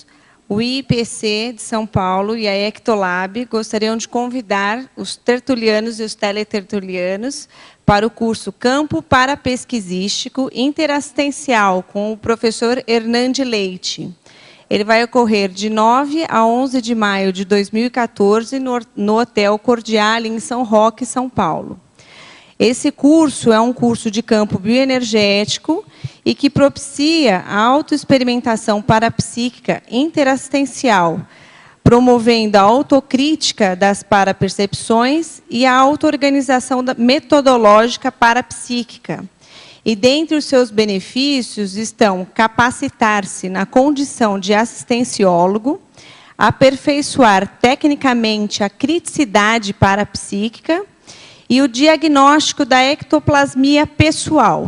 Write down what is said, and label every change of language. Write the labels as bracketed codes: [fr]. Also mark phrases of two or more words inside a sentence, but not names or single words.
[pt] O IPC de São Paulo e a Ectolab gostariam de convidar os tertulianos e os teletertulianos para o curso Campo Parapesquisístico Interassistencial com o professor Hernande Leite. Ele vai ocorrer de 9 a 11 de maio de 2014 no Hotel Cordiale, em São Roque, São Paulo. Esse curso é um curso de campo bioenergético e que propicia a autoexperimentação parapsíquica interassistencial, promovendo a autocrítica das parapercepções e a auto-organização metodológica parapsíquica. E dentre os seus benefícios estão capacitar-se na condição de assistenciólogo, aperfeiçoar tecnicamente a criticidade parapsíquica e o diagnóstico da ectoplasmia pessoal.